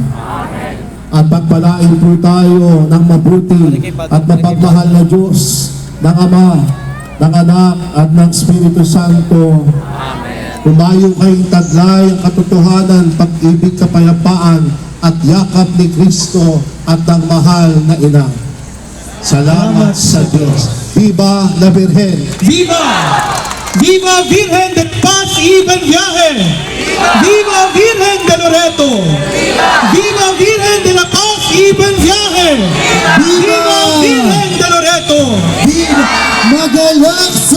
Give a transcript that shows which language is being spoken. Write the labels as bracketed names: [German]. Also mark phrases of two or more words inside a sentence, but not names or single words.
[Filipino] At pagpalain po tayo ng mabuti at mapagmahal na Diyos ng Ama, ng Anak at ng Espiritu Santo. Humayo kayong taglay ang katotohanan, pag-ibig, kapayapaan at yakap ni Kristo at ng mahal na Ina. Salamat sa Diyos. [Spanish] Viva la Virgen! Viva! Viva Virgen de Paz y Buen Viaje! Viva Virgen de Loreto! Viva Virgen de la Paz y Buen Viaje! Viva Virgen de Loreto! Viva Magallanes!